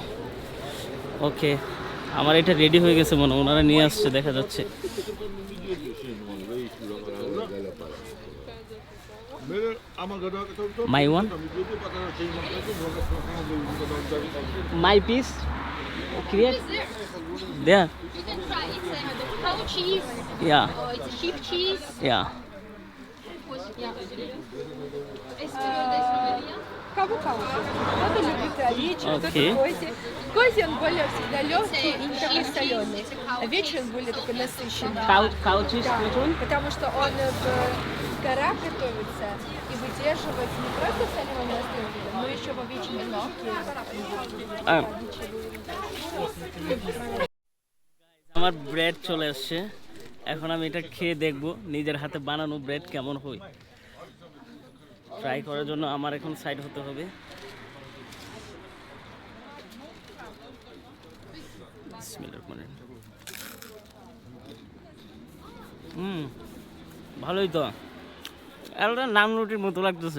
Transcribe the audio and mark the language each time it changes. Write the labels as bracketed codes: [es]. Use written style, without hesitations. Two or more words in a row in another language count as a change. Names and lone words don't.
[bn] ওকে, আমার এটা রেডি হয়ে গেছে মনে, ওনারা নিয়ে আসছে দেখা যাচ্ছে। [en] My one, my piece create there. You can try. It's a cow cheese. ইয়া It's a sheep cheese. ইয়া [ru] Каву-каву. Кто-то любит овечий, кто-то Окей. козий. Козий он более всегда легкий и не такой соленый. Овечий он более такой насыщенный. [en] কাউচিস [ru] Да, потому что он в горах готовится и выдерживает не просто в соленом настойке, но еще в овечьем соке. [bn] আমার ব্রেড চলে আসছে, এখন আমি এটা খেয়ে দেখব নিজের হাতে বানানো ব্রেড কেমন হয়। ট্রাই করার জন্য আমার এখন সাইড হতে হবে। ভালোই তো, এটা নান রুটির মতো লাগতেছে।